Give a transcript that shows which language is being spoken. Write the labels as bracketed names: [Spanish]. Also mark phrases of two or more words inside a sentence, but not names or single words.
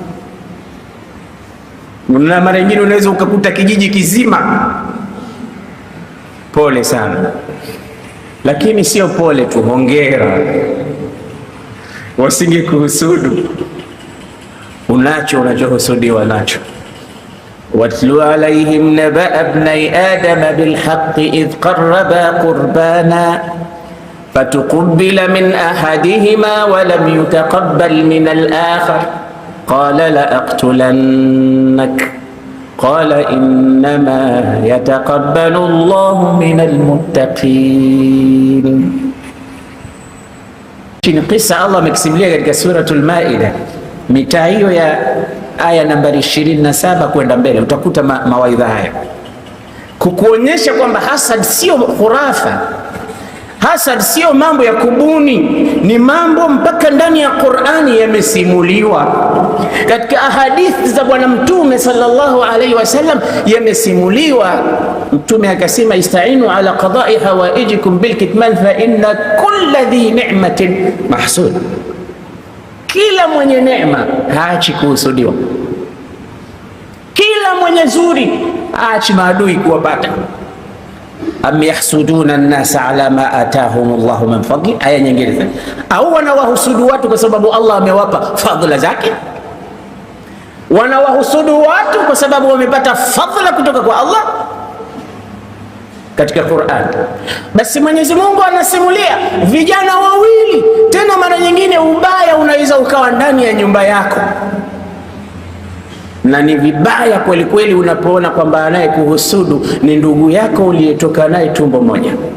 [Swahili] Na mara nyingine unaweza ukakuta kijiji kizima, pole sana, lakini sio pole tu, hongera, wasinge kuhusudu. Unacho unachohusudiwa nacho. [Arabic] واتل عليهم نبأ ابني آدم بالحق إذ قربا قربانا فتقبل من أحدهما ولم يتقبل من الآخر قال لأقتلنك قال إنما يتقبل الله من المتقين. [Swahili] Ni kisa Allah amekisimulia katika suratul Maida, mitaa hiyo ya aya nambari 27 kwenda mbele, utakuta mawaidha haya kukuonyesha kwamba hasad sio khurafa, hasad sio mambo ya kubuni, ni mambo mpaka ndani ya Qur'ani yamesimuliwa, katika ahadithi za Bwana Mtume [Arabic] صلى الله عليه وسلم [Swahili] yamesimuliwa. Mtume akasema, [Arabic] استعينوا على قضاء حوائجكم بالكتمان فإن كل ذي نعمة محسود, [Swahili] kila mwenye neema haachi kuhusudiwa, kila mwenye zuri haachi maadui kuwapata. [Arabic] أم يحسدون الناس على ما آتاهم الله من فضله, [Swahili] aya nyingine. Au wanawahusudu watu kwa sababu Allah amewapa fadhila zake? Wanawahusudu watu kwa sababu wamepata fadhila kutoka kwa Allah katika Qur'an. Basi Mwenyezi Mungu anasimulia vijana wawili, tena mara nyingine ubaya unaweza ukawa ndani ya nyumba yako, na ni vibaya kweli kweli unapoona kwamba anaye kuhusudu ni ndugu yako uliyetoka naye tumbo moja.